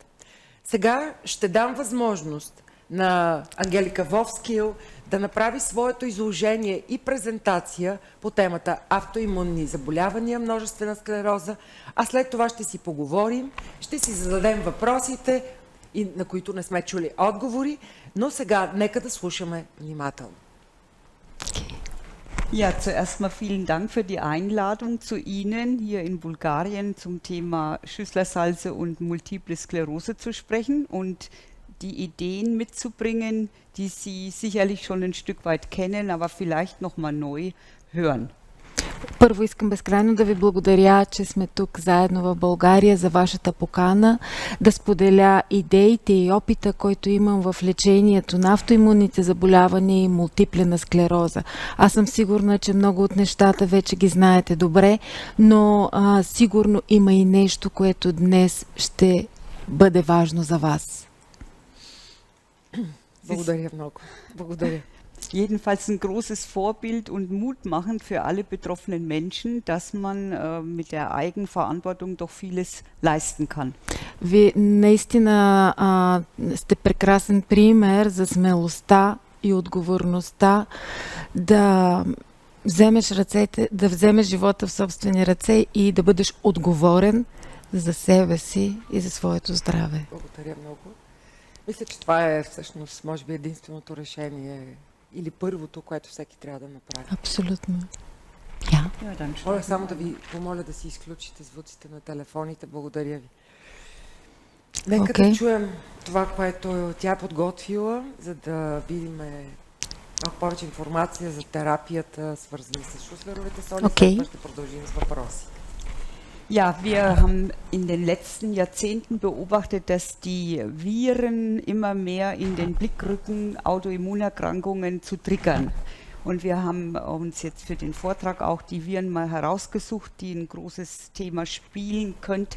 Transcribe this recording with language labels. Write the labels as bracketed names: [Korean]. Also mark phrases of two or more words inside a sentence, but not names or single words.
[Bulgarian] Сега ще дам възможност на Ангелика Волфскил да направи своето изложение и презентация по темата автоимунни заболявания, множествена склероза, а след това ще си поговорим, ще си зададем въпросите, на които не сме чули отговори, но сега нека да слушаме внимателно. [German] Ja, zuerst mal vielen Dank für die Einladung zu Ihnen, hier in Bulgarien zum Thema Schüsslersalze und Multiple Sklerose zu sprechen und die Ideen mitzubringen, die Sie sicherlich schon ein Stück weit kennen, aber vielleicht noch mal neu hören. [Bulgarian] Първо искам безкрайно да ви благодаря, че сме тук заедно в България за вашата покана, да споделя идеите и опита, който имам в лечението на автоимунните заболявания и мултиплена склероза. Аз съм сигурна, че много от нещата вече ги знаете добре, но сигурно има и нещо, което днес ще бъде важно за вас. Благодаря много. Благодаря. Jedenfalls ein großes Vorbild und mutmachend für alle betroffenen Menschen, dass man mit der Eigenverantwortung doch vieles leisten kann. Вие наистина сте прекрасен пример за смелостта и отговорността да вземеш живота в собствени ръце и да бъдеш отговорен за себе си и за своето здраве. Благодаря много. Мисля, че това е всъщност, може би, единственото решение или първото, което всеки трябва да направи. Абсолютно. [German] Ja. Ja, dann [Bulgarian] Моля [German] starten [Bulgarian] само [German] wir. [Bulgarian] да ви помоля да си изключите звуците на телефоните. Благодаря ви. Нека да Окей. чуем това, което тя е подготвила, за да видим малко повече информация за терапията, свързани с шуслеровите соли. Окей. След това ще продължим с въпроси. [German] Ja, wir haben in den letzten Jahrzehnten beobachtet, dass die Viren immer mehr in den Blick rücken, Autoimmunerkrankungen zu triggern. Und wir haben uns jetzt für den Vortrag auch die Viren mal herausgesucht, die ein großes Thema spielen könnten.